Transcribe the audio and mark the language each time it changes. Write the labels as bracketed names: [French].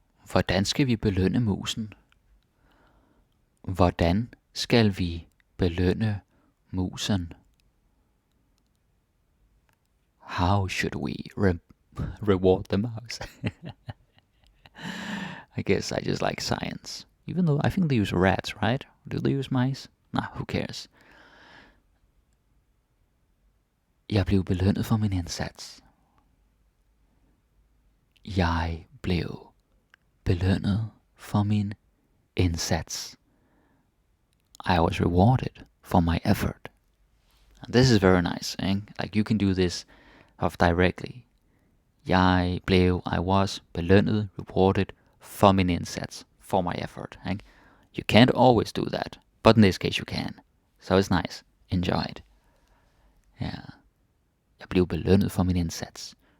[Danish] Hvordan skal vi belønne musen? Hvordan skal vi belønne musen? [English] How should we reward the mouse? I guess I just like science. Even though I think they use rats, right? Do they use mice? Nah, who cares? [Danish] Jeg blev belønnet for min indsats. Jeg blev belønnet for min indsats. [English] I was rewarded for my effort. And this is very nice, eh? Like you can do this of directly. [Danish] Jeg blev, [English] I was, [Danish] belønnet, [English] rewarded [Danish] for min indsats, [English] for my effort. Eh? You can't always do that, but in this case you can. So it's nice. Enjoy it. Yeah. [Danish] Jeg blev belønnet for min indsats.